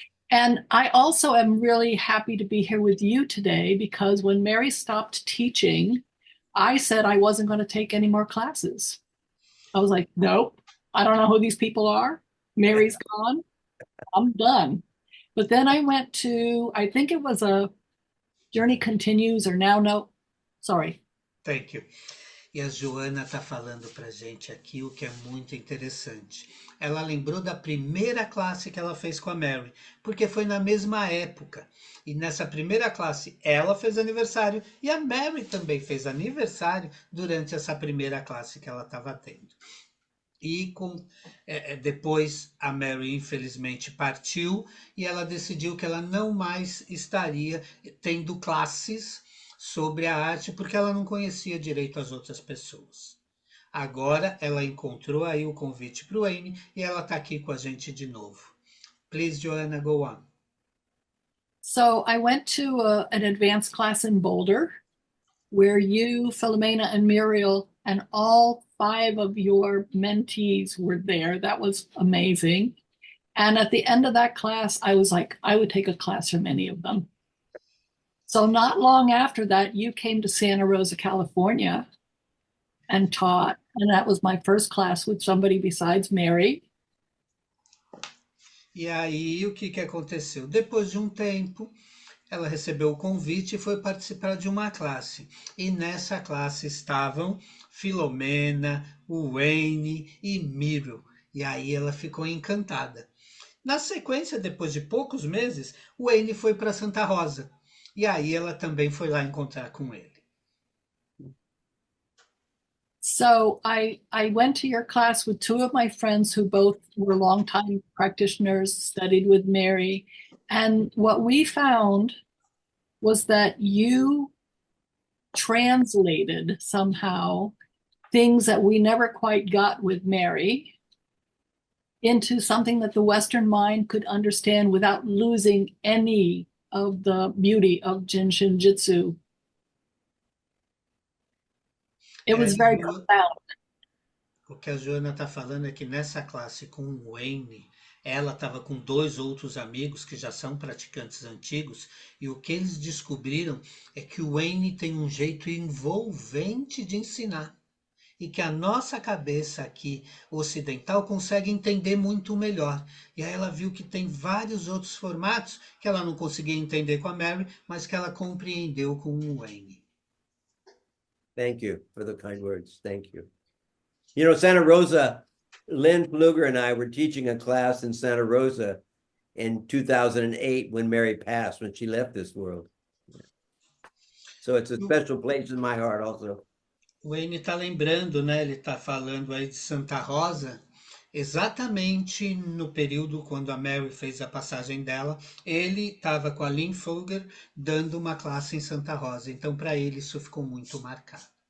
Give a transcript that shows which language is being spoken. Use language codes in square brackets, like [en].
[en] And I also am really happy to be here with you today because when Mary stopped teaching, I said I wasn't going to take any more classes. I was like, nope, I don't know who these people are. Mary's gone. I'm done. But then I went to, I think it was a Journey Continues or Now No, Sorry. Thank you. [pt] E a Joana está falando para gente aqui o que é muito interessante. Ela lembrou da primeira classe que ela fez com a Mary, porque foi na mesma época. E nessa primeira classe ela fez aniversário e a Mary também fez aniversário durante essa primeira classe que ela estava tendo. E depois a Mary infelizmente partiu e ela decidiu que ela não mais estaria tendo classes sobre a arte porque ela não conhecia direito as outras pessoas. Agora ela encontrou aí o convite para o Wayne e ela está aqui com a gente de novo. [en] Please, Joanna, go on. So I went to an advanced class in Boulder where you, Philomena, and Muriel, and all 5 of your mentees were there. That was amazing. And at the end of that class, I was like, I would take a class from any of them. So not long after that, you came to Santa Rosa, California and taught. And that was my first class with somebody besides Mary. [pt] E aí, o que aconteceu? Depois de um tempo, ela recebeu o convite e foi participar de uma classe. E nessa classe estavam Filomena, o Wayne e Miro. E aí ela ficou encantada. Na sequência, depois de poucos meses, o Wayne foi para Santa Rosa. E aí ela também foi lá encontrar com ele. [en] So I went to your class with 2 of my friends who both were longtime practitioners, studied with Mary. And what we found was that you translated somehow things that we never quite got with Mary into something that the Western mind could understand without losing any of the beauty of Jin Shin Jitsu. It was very profound. [pt] O que a Joana está falando é que nessa classe com o Wayne, ela estava com 2 outros amigos que já são praticantes antigos, e o que eles descobriram é que o Wayne tem um jeito envolvente de ensinar. E que a nossa cabeça aqui ocidental consegue entender muito melhor. E aí ela viu que tem vários outros formatos que ela não conseguia entender com a Mary, mas que ela compreendeu com o Wayne. [en] Thank you for the kind words. Thank you. You know, Santa Rosa, Lynn Pfluger and I were teaching a class in Santa Rosa in 2008 when Mary passed, when she left this world. So it's a special place in my heart also. [pt] O Wayne está lembrando, né? Ele está falando aí de Santa Rosa, exatamente no período quando a Mary fez a passagem dela, ele estava com a Lynn Pfluger dando uma classe em Santa Rosa. Então, para ele, isso ficou muito marcado.